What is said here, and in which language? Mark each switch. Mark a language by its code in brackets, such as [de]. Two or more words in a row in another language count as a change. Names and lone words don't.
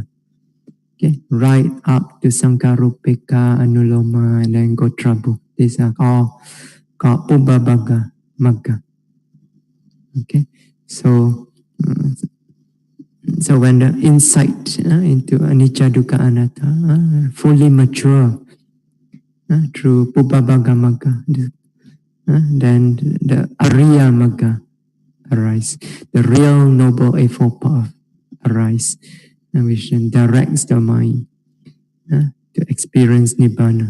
[en] Okay, right up to [pi] sankarupika, anuloma, [en] and then gotrabu. These are all called [pi] Pubbabhaga Magga. [en] Okay, so when the insight into [pi] anicca dukkha anatta [en] fully mature through [pi] Pubbabhaga Magga, [en] then the [pi] Ariya Magga [en] arise, the real Noble Eightfold Path arise, which then directs the mind to experience Nibbana.